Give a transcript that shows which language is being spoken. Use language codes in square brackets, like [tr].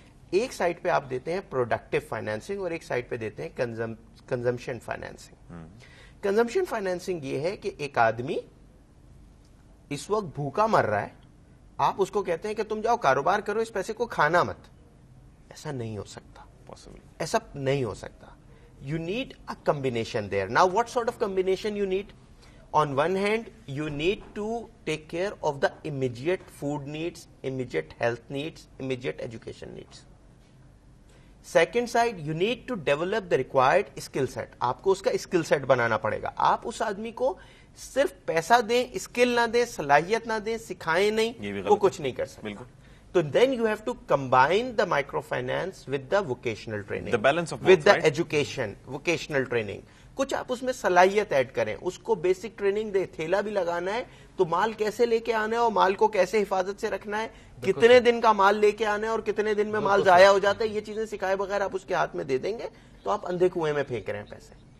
[ur] ایک سائڈ پہ آپ دیتے ہیں پروڈکٹیو فائنانسنگ اور ایک سائڈ پہ دیتے ہیں کنزمپشن فائنانسنگ. کنزمپشن فائنانسنگ یہ ہے کہ ایک آدمی اس وقت بھوکا مر رہا ہے, آپ اس کو کہتے ہیں کہ تم جاؤ کاروبار کرو, اس پیسے کو کھانا مت. ایسا نہیں ہو سکتا, ایسا نہیں ہو سکتا. [en] You need a combination there. Now what sort of combination you need? On one hand, you need to take care of the immediate food needs, immediate health needs, immediate education needs. Second side, you need to develop the required skill set. [ur] آپ کو اس کا skill set بنانا پڑے گا. آپ اس آدمی کو صرف پیسہ دیں, اسکل نہ دیں, صلاحیت نہ دیں, سکھائیں نہیں, وہ کچھ نہیں کر سکتا. بالکل. [en] So then you have to combine the microfinance with the vocational training. The balance of both, with the right? Education, vocational training. [ur] کچھ آپ اس میں صلاحیت ایڈ کریں, اس کو بیسک ٹریننگ دے, تھیلا بھی لگانا ہے تو مال کیسے لے کے آنا ہے اور مال کو کیسے حفاظت سے رکھنا ہے, کتنے دن کا مال لے کے آنا ہے اور کتنے دن میں مال ضائع ہو جاتا ہے, یہ چیزیں سکھائے بغیر آپ اس کے ہاتھ میں دے دیں گے تو آپ اندھے کنویں میں پھینک رہے ہیں پیسے.